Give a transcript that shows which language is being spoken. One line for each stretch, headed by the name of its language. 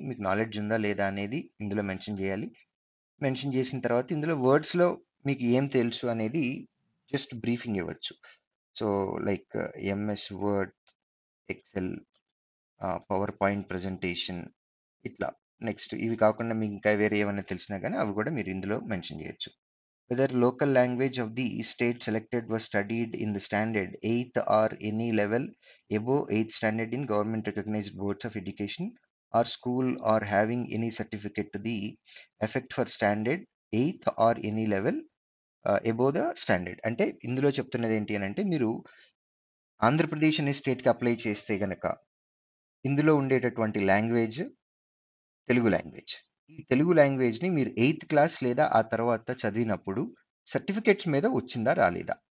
Telugu: మీకు నాలెడ్జ్ ఉందా లేదా అనేది ఇందులో మెన్షన్ చేయాలి. మెన్షన్ చేసిన తర్వాత ఇందులో వర్డ్స్‌లో మీకు ఏం తెలుసు అనేది జస్ట్ బ్రీఫింగ్ ఇవ్వచ్చు. So, like MS word, XL, power point presentation ఇట్లా. నెక్స్ట్ ఇవి కాకుండా మీకు ఇంకా వేరే ఏమైనా తెలిసినా గానీ అవి కూడా మీరు ఇందులో మెన్షన్ చేయొచ్చు.
English: Whether local language of the state selected was studied in the standard 8th or any level above 8th standard in government recognized boards of education or school or having any certificate to the effect for standard 8th or any level above the standard.
Telugu: అంటే ఇందులో చెప్తున్నది ఏంటి అని అంటే మీరు ఆంధ్రప్రదేశ్ అనే స్టేట్‌కి apply చేస్తే గనక ఇందులో ఉండేటటువంటి లాంగ్వేజ్ తెలుగు లాంగ్వేజ్. ఈ తెలుగు లాంగ్వేజ్‌ని మీరు 8థ్ క్లాస్ లేదా ఆ తర్వాత చదివినప్పుడు సర్టిఫికేట్స్ మీద వచ్చిందా? రాలేదా?